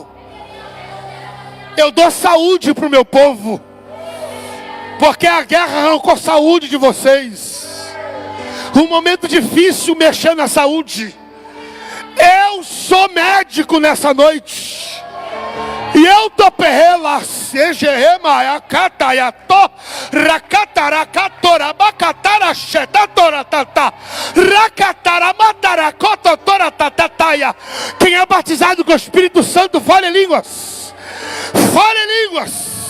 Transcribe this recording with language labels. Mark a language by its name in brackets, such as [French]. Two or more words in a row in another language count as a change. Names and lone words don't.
[Portuguese] Eu dou saúde para o meu povo, porque a guerra arrancou saúde de vocês. Um momento difícil mexendo na saúde. Eu sou médico nessa noite. E eu tô perrela, sejerema, yakatayato, rakataracatora, bacatara, xetatora, tata, rakatara, mataracototora, tatataia. Quem é batizado com o Espírito Santo, fale em línguas. Fale em línguas.